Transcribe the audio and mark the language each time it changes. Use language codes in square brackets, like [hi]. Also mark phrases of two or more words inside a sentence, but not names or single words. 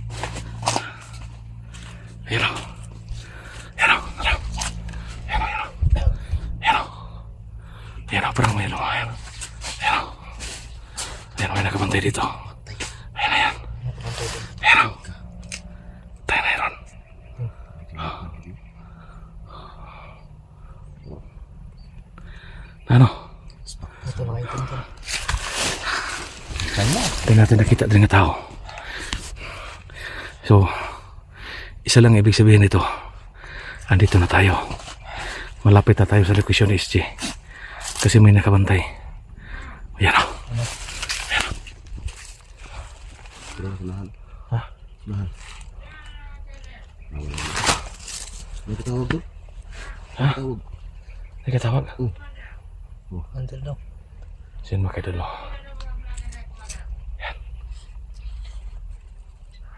[tl] Ayo. Perang ayo. Ayo, may nakabantay dito. Ayan. Ayan. Tayo na yun. Ano? Ito nakaitin ko. Hindi natin nakita din ng tao. So, isa lang ibig sabihin nito. Andito na tayo. Malapit na tayo sa location ni SG. Kasi may nakabantay. Ayan o. Kira sa lahan. Ha? Lahan. May katawag doon? Ha? Katawag. May katawag? Antil daw. Sin makidolo.